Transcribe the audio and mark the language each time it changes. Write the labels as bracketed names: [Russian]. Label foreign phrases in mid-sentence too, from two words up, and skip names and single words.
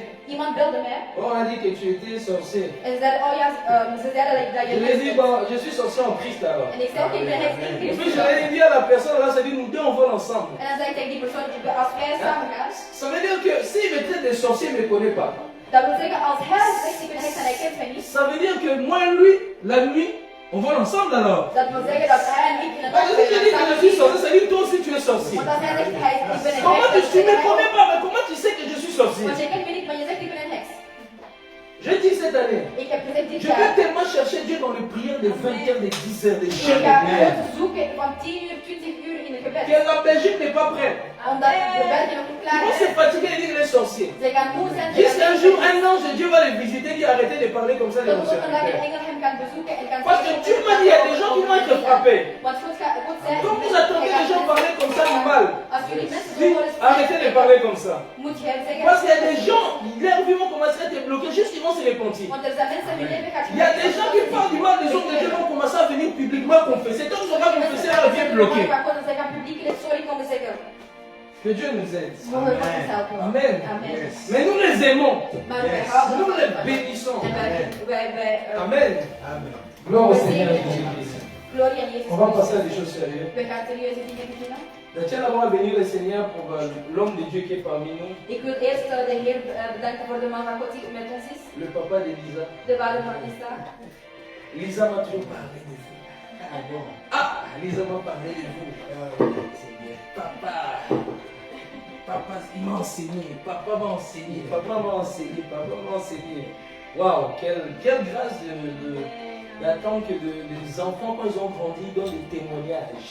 [French] On a dit que tu étais sorcier. Je lui ai dit, bon, je suis sorcier en Christ alors. Et puis je l'ai dit à la personne là, ça dit, nous deux on vole ensemble. Ça veut dire que s'il me traite de sorcier, il ne me connaît pas. Ça veut dire que moi et lui, la nuit, on vole ensemble alors. [Dutch] Dat wil zeggen dat hij en ik in het [French] Parce que je dis que je suis sorcier, ça veut dire toi aussi tu es sorcier. [Dutch] Want als hij zegt, ik ben een [French] Comment [Dutch] heks, [French] tu ne me connais pas, mais comment tu sais que je suis sorcier? [Dutch] want jij kent me niet, maar je zegt ik ben een heks. [French] Je dis cette année, [Dutch] Ik heb gezegd dit [French] je [Dutch] jaar, [French] vais tellement chercher Dieu dans les prières de 20 heures, de 10 heures, de [Dutch] ik [French] jeûne. [Dutch] ga God zoeken van 10 uur, 20 uur in het gebed. [French] Que la Belgique n'est pas prête. [Dutch] Omdat de Belgen nog niet [French] Ils [Dutch] klaar [French] vont se [Dutch] zijn. [French] fatiguer et dire qu'il est sorcier. [Dutch] Ze gaan moe zijn. [French] Jusqu'un jour, un ange de Dieu va les visiter et dire arrêtez de parler comme ça de [Dutch] Dat [French] vos [Dutch] tot vandaag een [French] serviteurs. [Dutch] engel hem gaan bezoeken en gaan [French] Parce que tu m'as dit, il y a des gens qui vont être frappés. [Dutch] Want God zei, [French] Quand vous attendez les gens parler comme ça du mal, [Dutch] als jullie mensen zo [French] dites [Dutch] horen [French] arrêtez de parler comme ça. [Dutch] moet je hem zeggen. [French] Parce qu'il y a des gens, leur vie vont commencer à être bloqués, juste qu'ils vont se repentir. [Dutch] Want er zijn mensen die leven gaat [French] Il y a des gens qui parlent du mal des hommes de Dieu vont commencer à venir publiquement confesser. Tant qu'ils ne sont pas confessés, leur vie est bloquée. Que Dieu nous aide. Amen. Mais nous les aimons. Nous les bénissons. Amen. Gloire au Seigneur Jésus-Christ. On va passer à des choses sérieuses. Je tiens d'abord à bénir le Seigneur pour l'homme de Dieu qui est parmi nous. [Dutch] Ik wil eerst de Heer bedanken voor de man van God die met ons is. [French] Le papa d'Elisa. [Dutch] De vader van Lisa. [French] Lisa m'a toujours parlé de vous. Ah, Lisa m'a parlé de vous. Papa. Papa, il m'a enseigné. Papa m'a enseigné. Papa m'a enseigné. Papa m'a enseigné. Waouh, quelle grâce d'attendre que les enfants, quand ils ont grandi, donnent des témoignages.